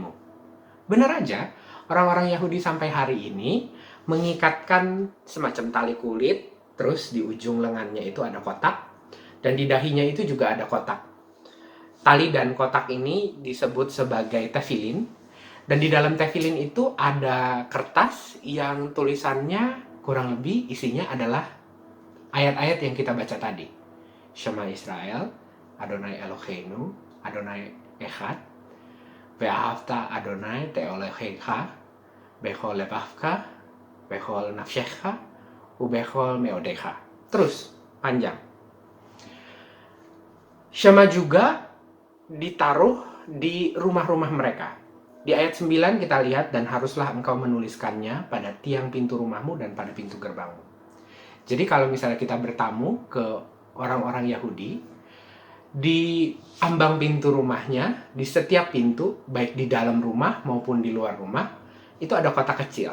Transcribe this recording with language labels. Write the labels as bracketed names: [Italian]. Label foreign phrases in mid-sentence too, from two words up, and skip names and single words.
[Indonesian] Benar aja, orang-orang Yahudi sampai hari ini mengikatkan semacam tali kulit, terus di ujung lengannya itu ada kotak, dan di dahinya itu juga ada kotak. Tali dan kotak ini disebut sebagai tefilin, dan di dalam tefilin itu ada kertas yang tulisannya kurang lebih isinya adalah ayat-ayat yang kita baca tadi. [Hebrew] שמע ישראל, אדוני אלהינו, אדוני אחד, ואהבת אדוני את אלהיך, בכל לבבך, בכל נפשך, ובכל מאדך. [Indonesian] Terus, panjang. Shema juga ditaruh di rumah-rumah mereka. Di ayat 9 kita lihat, dan haruslah engkau menuliskannya pada tiang pintu rumahmu dan pada pintu gerbangmu. Jadi kalau misalnya kita bertamu ke orang-orang Yahudi, di ambang pintu rumahnya, di setiap pintu, baik di dalam rumah maupun di luar rumah, itu ada kotak kecil.